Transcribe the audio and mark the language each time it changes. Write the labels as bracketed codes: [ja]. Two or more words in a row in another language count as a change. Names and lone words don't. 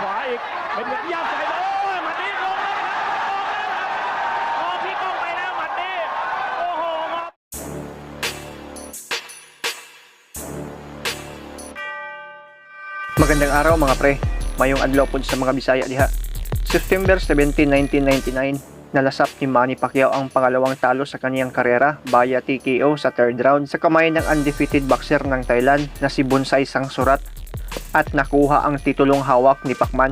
[th] อีกเป็นย่ำใส่โอ้ยหมัดนี้ลงแล้วครับลงแล้วครับพี่ก้องไปแล้วหมัดนี้โอ้โห [tl] Magandang araw mga pre, [ceb] mayong adlaw po sa mga Bisaya diha. [tl] September 17, 1999, nalasap ni Manny Pacquiao ang pangalawang talo sa kaniyang karera via TKO sa [en] third round [tl] sa kamay ng [en] undefeated boxer [tl] ng Thailand na si Bonsai Sangsurat at nakuha ang titulong hawak ni Pacman.